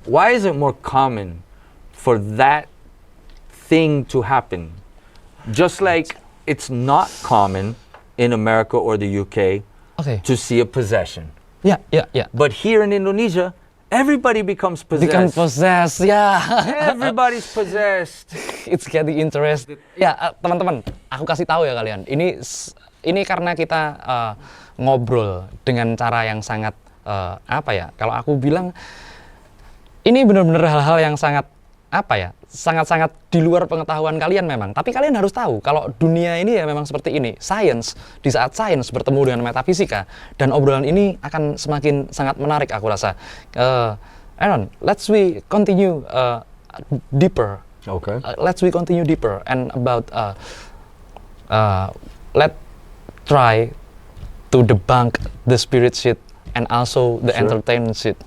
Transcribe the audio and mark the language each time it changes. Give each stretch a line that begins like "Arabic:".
English: Why is it more common for that thing to happen? Just like it's not common in America or the UK to see a possession. Yeah. But here in Indonesia, everybody becomes possessed. Become possessed, Everybody's possessed. It's getting interested.
Indonesian: Ya, teman-teman, aku kasih tahu ya kalian. Ini karena kita ngobrol dengan cara yang sangat apa ya? Kalau aku bilang ini benar-benar hal-hal yang sangat apa ya? sangat-sangat di luar pengetahuan kalian memang. Tapi kalian harus tahu kalau dunia ini ya memang seperti ini. Science, di saat science bertemu dengan metafisika, dan obrolan ini akan semakin sangat menarik aku rasa.
English: Aaron, let's we continue deeper. Okay. Let's we continue deeper and about let's try to debunk the spirit shit and also the entertainment shit.